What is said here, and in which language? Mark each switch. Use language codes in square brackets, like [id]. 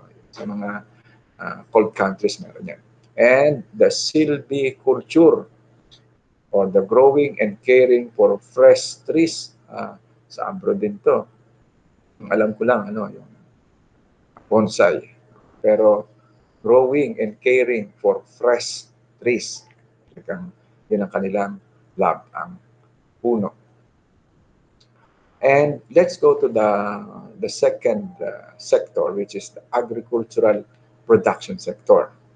[tl] Sa mga [en] cold countries [tl] meron yan. [en] And the silviculture, or the growing and caring for fresh trees. [tl] Sa abroad din to. Alam ko lang, yung bonsai. Pero [en] growing and caring for fresh trees. [tl] Yun ang kanilang lab, ang puno. [en] And let's go to the second sector, which is the agricultural production sector.